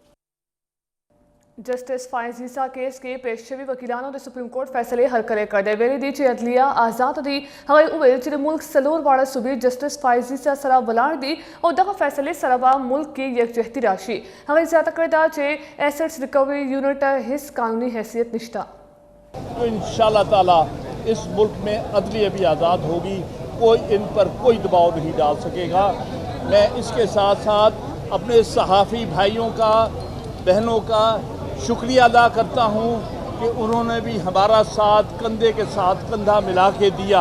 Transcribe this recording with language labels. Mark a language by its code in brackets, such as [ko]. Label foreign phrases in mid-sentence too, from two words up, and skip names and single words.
[ps] جسٹس فائزی صاحب کیس کې پیش شوي وکیلانو د سپریم کورټ فیصلې هرکلی کړی دی. ویلي دي چې عدلیه آزاد دی. هغوی وویل چې د ملک 4 واړه صوبې جسټس فائزي صاحب سره ولاړ دي او دغه فیصلې سره به ملک کې یکجهتي راشي. هغوی زیاته کړې ده چې [en] assets recovery unit [ps] هیڅ قانوني حیثیت نشته. [ur] تو [ar] انشاءاللہ تعالی [ur] اس ملک میں عدلیہ بھی آزاد ہوگی. کوئی ان پر کوئی دباؤ نہیں ڈال سکے گا. میں اس کے ساتھ ساتھ اپنے صحافی بھائیوں کا بہنوں کا شکریہ ادا کرتا ہوں کہ انہوں نے بھی ہمارا ساتھ کندھے کے ساتھ کندھا ملا کے دیا.